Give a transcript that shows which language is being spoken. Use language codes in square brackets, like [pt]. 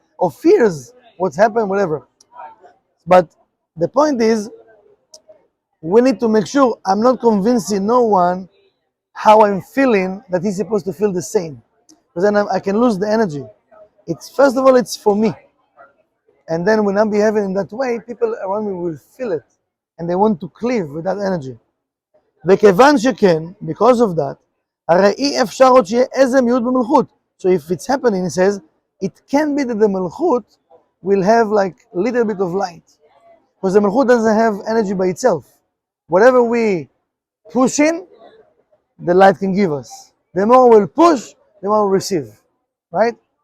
[en] Or fears what's happened, whatever. But the point is, we need to make sure I'm not convincing no one how I'm feeling that he's supposed to feel the same. Because then I can lose the energy. It's first of all, it's for me. And then when I'm behaving in that way, people around me will feel it. And they want to cleave with that energy. [he] וכיוון שכן, [en] because of that, [he] הרי אי אפשר עוד שיהיה איזה מיעוט במלכות. [en] So if it's happening, he says, it can be that the Malchut will have like a little bit of light. Because the Malchut doesn't have energy by itself. Whatever we push in, the light can give us. The more we'll push, the more we'll receive. Right?